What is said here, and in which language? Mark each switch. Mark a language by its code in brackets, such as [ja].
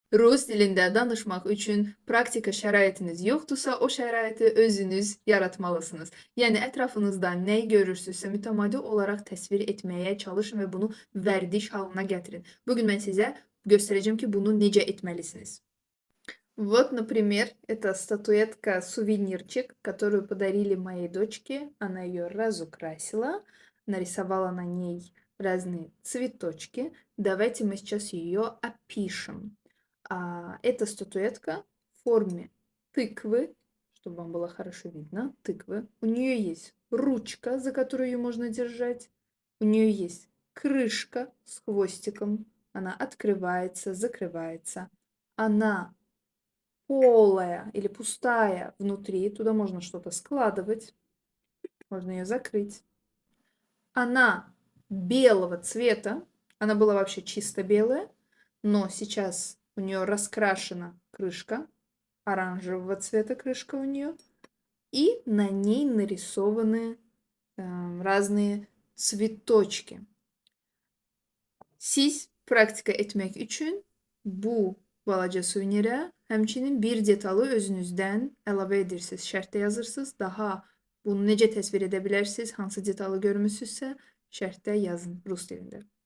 [az] Rus dilində danışmaq üçün praktika şəraitiniz yoxdursa, o şəraiti özünüz yaratmalısınız. Yəni ətrafınızda nəyi görürsünüzsə, mütəmadi olaraq təsvir etməyə çalışın və bunu vərdiş halına gətirin. Bugün mən sizə göstərəcəm ki, bunu necə etməlisiniz. [ru] Вот, например, это статуэтка-сувенирчик, которую подарили моей дочке. Она ее разукрасила, нарисовала на ней разные цветочки. Давайте мы сейчас ее опишем. Это статуэтка в форме тыквы, чтобы вам было хорошо видно, тыквы. У нее есть ручка, за которую ее можно держать. У нее есть крышка с хвостиком. Она открывается, закрывается. Она полая или пустая внутри, туда можно что-то складывать, можно ее закрыть. Она белого цвета, она была вообще чисто белая, но сейчас у нее раскрашена крышка, оранжевого цвета крышка у нее, и на ней нарисованы разные цветочки. [az] Siz praktika etmek üçün bu balaca suvenirə həmçinin bir detalı özünüzdən əlavə edirsiniz. Şərtdə yazırsınız. Daha bunu necə təsvir edə bilərsiniz, hansı detalı görmüsünüzsə şərtdə yazın rus dilində.